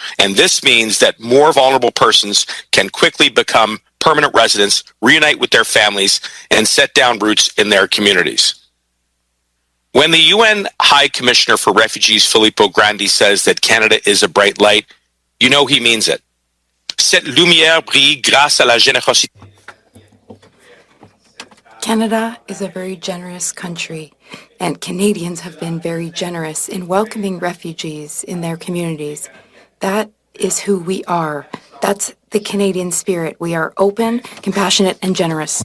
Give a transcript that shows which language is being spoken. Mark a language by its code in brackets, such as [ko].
[en] And this means that more vulnerable persons can quickly become permanent residents, reunite with their families, and set down roots in their communities. When the UN High Commissioner for Refugees, Filippo Grandi, says that Canada is a bright light, you know he means it. [fr] Cette lumière brille grâce à la générosité. [en] Canada is a very generous country, and Canadians have been very generous in welcoming refugees in their communities. That is who we are. That's the Canadian spirit. We are open, compassionate, and generous.